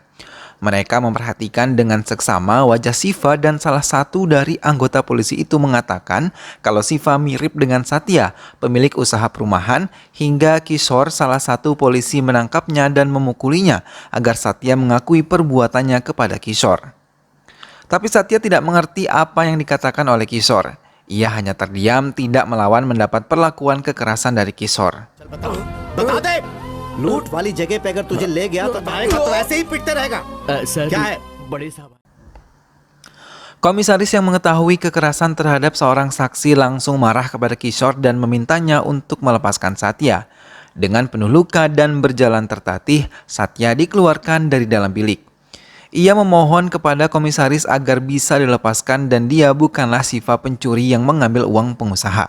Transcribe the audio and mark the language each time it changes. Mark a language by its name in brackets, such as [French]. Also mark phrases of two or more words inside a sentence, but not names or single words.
[Indonesian] Mereka memperhatikan dengan seksama wajah Ziva dan salah satu dari anggota polisi itu mengatakan kalau Ziva mirip dengan Satya, pemilik usaha perumahan, hingga Kishore, salah satu polisi, menangkapnya dan memukulinya agar Satya mengakui perbuatannya kepada Kishore. Tapi Satya tidak mengerti apa yang dikatakan oleh Kishore. Ia hanya terdiam, tidak melawan mendapat perlakuan kekerasan dari Kishore. [Hindi] लूट वाली जगह पे अगर तुझे ले गया तो आएगा तो ऐसे ही पिटते रहेगा सर, क्या है? बड़े साहब. [Indonesian] Komisaris yang mengetahui kekerasan terhadap seorang saksi langsung marah kepada Kishore dan memintanya untuk melepaskan Satya. Dengan penuh luka dan berjalan tertatih, Satya dikeluarkan dari dalam bilik. Ia memohon kepada komisaris agar bisa dilepaskan dan dia bukanlah Ziva pencuri yang mengambil uang pengusaha.